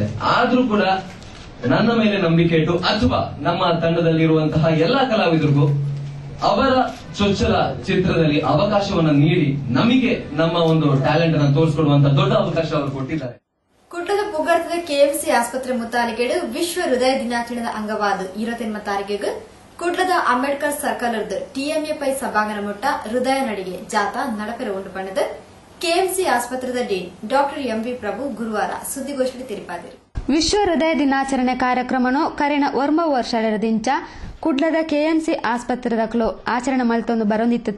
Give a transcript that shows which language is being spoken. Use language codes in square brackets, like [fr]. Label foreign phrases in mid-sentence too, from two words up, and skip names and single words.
[kn] ಆದ್ರೂ ಕೂಡ ನನ್ನ ಮೇಲೆ ನಂಬಿಕೆ ಇಟ್ಟು ಅಥವಾ ನಮ್ಮ ತಂಡದಲ್ಲಿರುವಂತಹ ಎಲ್ಲಾ ಕಲಾವಿದರಿಗೂ ಅವರ ಚೊಚ್ಚಲ ಚಿತ್ರದಲ್ಲಿ ಅವಕಾಶವನ್ನ ನೀಡಿ ನಮಗೆ ನಮ್ಮ ಒಂದು ಟ್ಯಾಲೆಂಟ್ ಅನ್ನು ತೋರಿಸಿಕೊಡುವಂತ ದೊಡ್ಡ ಅವಕಾಶ ಅವರು ಕೊಟ್ಟಿದ್ದಾರೆ. [tcy] ಕುಟ್ಟದ ಪುಗರ್ತದ ಕೆಎಂಸಿ ಆಸ್ಪತ್ರೆ ಮುತ್ತಾಲಿಕೆಡು ವಿಶ್ವ ಹೃದಯ ದಿನಾಚರಣೆದ ಅಂಗವಾದ 28 ತಾರೀಕಿಗೆ ಕುಡ್ಲದ ಅಂಬೇಡ್ಕರ್ ಸರ್ಕಲ್ ಟಿಎಂಎ ಪೈ ಸಭಾಂಗಣ ಮುಟ್ಟ ಹೃದಯ ನಡಿಗೆ ಜಾಥಾ ನಡಪೆರ ಉಂಟು ಪಣ್ಣದ ಕೆಎಂಸಿ ಆಸ್ಪತ್ರೆದ ಡೀನ್ ಡಾಕ್ಟರ್ ಎಂವಿ ಪ್ರಭು ಗುರುವಾರ ಸುದ್ದಿಗೋಷ್ಠಿ ತಿರುಪಾದಿರು. ವಿಶ್ವ ಹೃದಯ ದಿನಾಚರಣೆ ಕಾರ್ಯಕ್ರಮನು ಕರೆನ ವರ್ಮ ವರ್ಷದಿಂದ ಕುಡ್ಲದ ಕೆಎಂಸಿ ಆಸ್ಪತ್ರೆದಕ್ಲು ಆಚರಣೆ ಮಲ್ತೊಂದು ಬರೊಂದಿತ್ತು.